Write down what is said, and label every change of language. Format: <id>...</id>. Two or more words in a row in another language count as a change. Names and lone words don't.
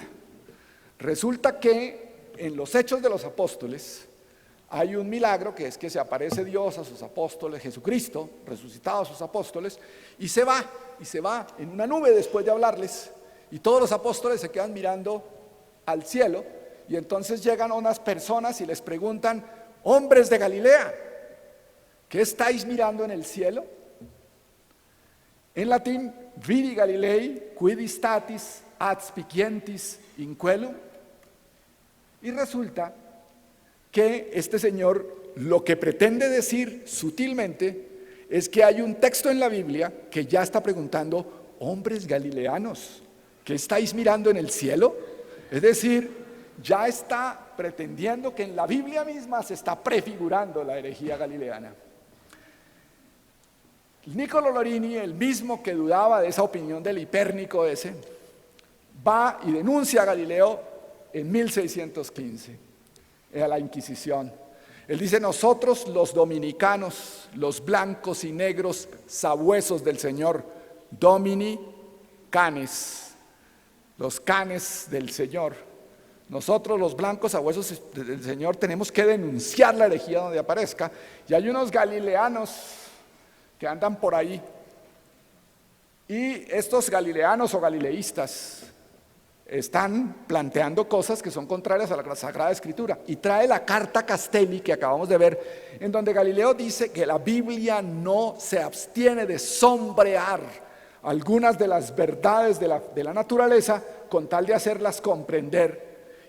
<es>Resulta que en los Hechos de los Apóstoles hay un milagro, que es que se aparece Dios a sus apóstoles, Jesucristo, resucitado a sus apóstoles, y se va en una nube después de hablarles, y todos los apóstoles se quedan mirando al cielo, y entonces llegan unas personas y les preguntan: hombres de Galilea, ¿qué estáis mirando en el cielo? En latín,</es> <la>vidi Galilei, quid statis ad spicientis in coelum.</la> <es>Y resulta que este señor lo que pretende decir sutilmente es que hay un texto en la Biblia que ya está preguntando: hombres galileanos, ¿qué estáis mirando en el cielo? Es decir, ya está pretendiendo que en la Biblia misma se está prefigurando la herejía galileana. Niccolò Lorini, el mismo que dudaba de esa opinión del Hipérnico ese, va y denuncia a Galileo en 1615 a la Inquisición. Él dice: nosotros los dominicanos, los blancos y negros sabuesos del Señor,</es> <la>domini canes,</la> <es>los canes del Señor, nosotros los blancos sabuesos del Señor tenemos que denunciar la herejía donde aparezca, y hay unos galileanos que andan por ahí, y estos galileanos o galileístas están planteando cosas que son contrarias a la Sagrada Escritura, y trae la carta Castelli que acabamos de ver, en donde Galileo dice que la Biblia no se abstiene de sombrear algunas de las verdades de la naturaleza con tal de hacerlas comprender.</es>